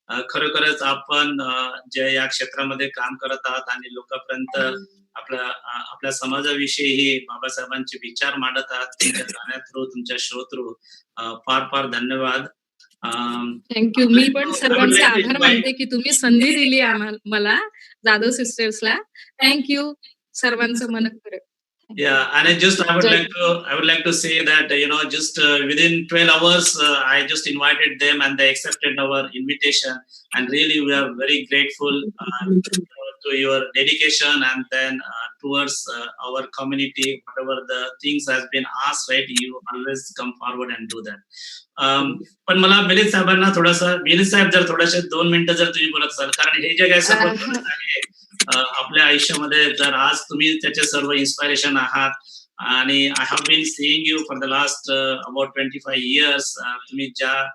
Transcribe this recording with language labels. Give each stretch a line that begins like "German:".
Marathi: खरोखरच आपण जे या क्षेत्रामध्ये काम करत आहात आणि लोकांपर्यंत आपल्या समाजाविषयी बाबासाहेबांचे विचार मांडत आहात, तुमच्या गाण्या थ्रू, तुमच्या शो थ्रू फार फार धन्यवाद. थँक्यू. मी पण सर्वांचे आभार मानते की तुम्ही संधी दिली मला जाधव सिस्टर्सला. थँक्यू सर्वांचं मनःपूर्वक.
English: Yeah, and I would like to say that just within 12 hours I just invited them and they accepted our invitation, and really we are very grateful to your dedication and then towards our community. Whatever the things has been asked, right, you always come forward and do that.
Marathi: पण मला मिलिंद साहेबांना थोडासा, मिलिंद साहेब जर थोडेसे 2 मिनिटं जर तुम्ही बोलत असाल, कारण हे जे काय सर्व आपल्या आयुष्यामध्ये जर आज तुम्ही त्याचे सर्व इन्स्पायरेशन आहात, आणि
English: I have been seeing you for the last about 25 years.
Marathi: तुम्ही ज्या